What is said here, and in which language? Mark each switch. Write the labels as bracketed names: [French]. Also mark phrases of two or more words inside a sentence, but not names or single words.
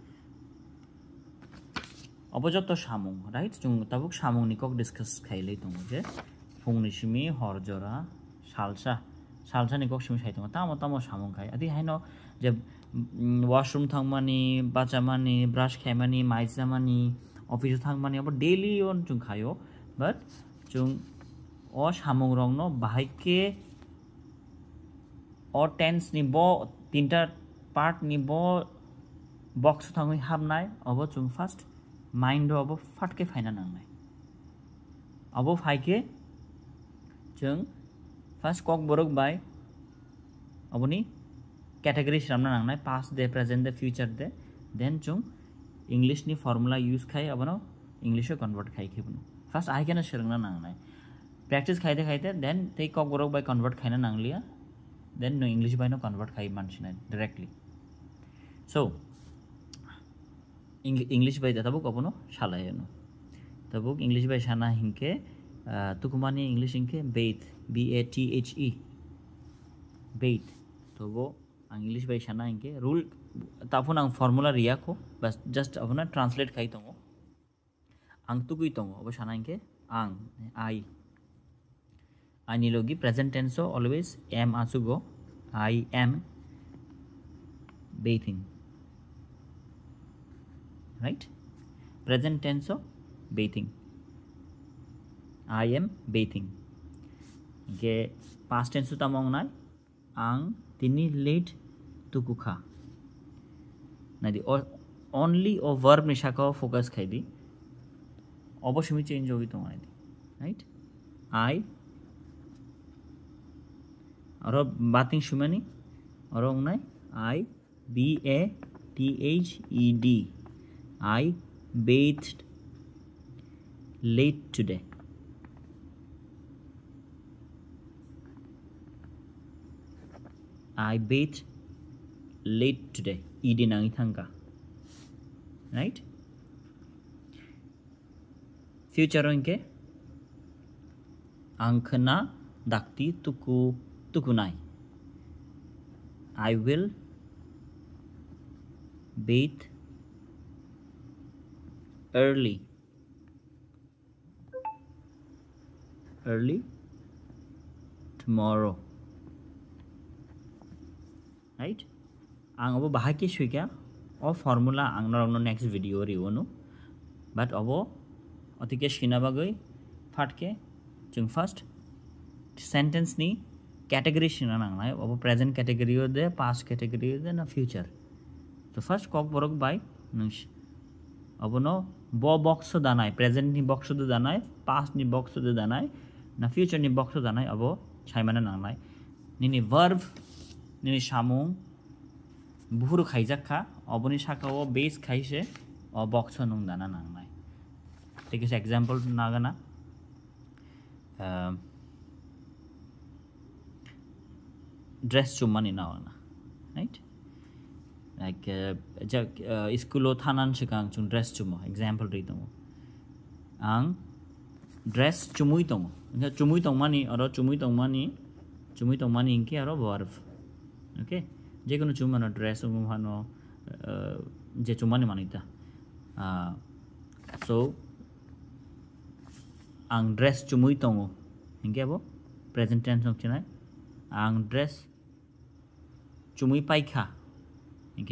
[Kok Borok] obojoto samung right jung tabuk samung ni kok discuss khailei tongo je phungni simi horjora salsa ni kok simi sai tongo tamo samung khai adi haino je washroom thangmani bachamani brush khaimani maijamani office thangmani abo daily on chung khayo but chung o samung rong no bahike o tense ni bo tinta part ni bo box thangui habnai abo chung first mind abo fatke phaina nangnai abo phaike chung first kok borok by aboni category ramna nangnai past day present day future day then chung english ni [English] formula use [Kok Borok] khai abono english e convert khai khibno [English] first I can [Kok Borok] sherngna nangnai practice khaite [English] then take [Kok Borok] kok borok by convert khaina nanglia then no english by no convert khai manchina [English] directly so [Kok Borok] english by tabuk abono shalai no tabuk english by shana hinke tukumani english hinke bathe bathe bathe to bo ang english by shana hinke rule tapun ang formula riya ko bas just apuna translate khai tongo ang tukui tongo abo shana hinke ang I nilogi [English] present tense always am [Kok Borok] asugo [English] I am bathing right present tense bathing I am bathing [Kok Borok] ke [English] past tense [Kok Borok] tamong nai ang tini late tuku kha nadi only o verb ni shaka focus khaidi oboshimi change hogi tomai [English] right I [Kok Borok] aro bathing shumani aro nai [English] I bathed I bathed late today I bathed late today ed [Kok Borok] nangi thangka [English] right future [Kok Borok] onke angkhana dakti tukunai [English] I will bathe early early tomorrow, right? [Kok Borok] Ang abo bahai ke shuika o formula ang narong [English] next video [Kok Borok] riwonu, but abo otike shina bagoi fatke jung [English] first sentence [Kok Borok] ni category shina nang nai abo present category o de past category o de na future. [English] So first [Kok Borok] kok borok by nung abo no bo box danai present ni box do danai past ni box do danai na future ni box do danai abo chaimana nang nai nini verb nini samung buhuru khaijak kha oboni sakao base khaise o box nung dana nang nai. [English] Take this example [Kok Borok] nagana dress chumani na, [English] right? [Kok Borok] Like school thanan sikang chung dress chumo example ri tong ang dress chumui tong mani aro chumui tong mani inke aro [English] verb, okay? [Kok Borok] Je kono chumano dress umano je chumani manita so ang dress chumui tong inke abo [English] present tense [Kok Borok] ong chinai ang dress chumui paikha inke